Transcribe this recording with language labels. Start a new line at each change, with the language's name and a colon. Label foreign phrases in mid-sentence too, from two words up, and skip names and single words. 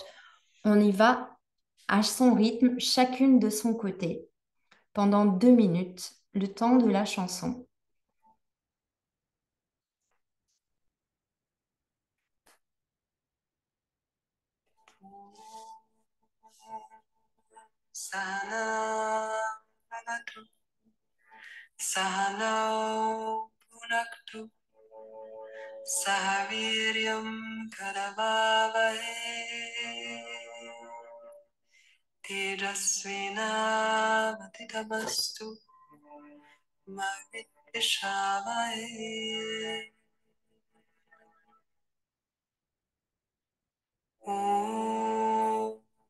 French: On y va à son rythme, chacune de son côté, pendant 2 minutes, le temps de la chanson.
Sanskrit: सना भवतु सहनौ भुनक्तु सहवीर्यम् करवावहै तेजस्विनावधीतमस्तु मा विद्विषावहै ओम्